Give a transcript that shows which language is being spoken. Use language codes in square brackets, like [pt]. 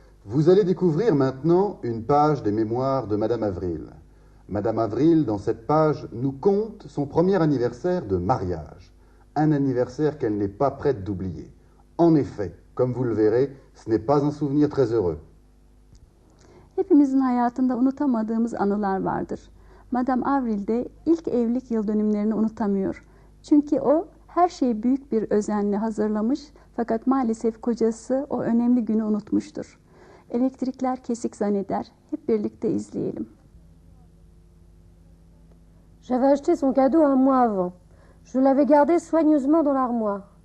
[fr] Vous allez découvrir maintenant une page des mémoires de Madame Avril. Madame Avril, dans cette page, nous conte son premier anniversaire de mariage. Un anniversaire qu'elle n'est pas prête d'oublier. En effet, comme vous le verrez, ce n'est pas un souvenir très heureux. [tr] Hepimizin hayatında unutamadığımız anılar vardır. Madame Avril de ilk evlilik yıl dönümlerini unutamıyor. Çünkü o her şeyi büyük bir özenle hazırlamış fakat maalesef kocası o önemli günü unutmuştur. Elektrikler kesik zanneder. Hep birlikte izleyelim. [fr] J'avais acheté son cadeau un mois avant. Je l'avais gardé soigneusement dans l'armoire.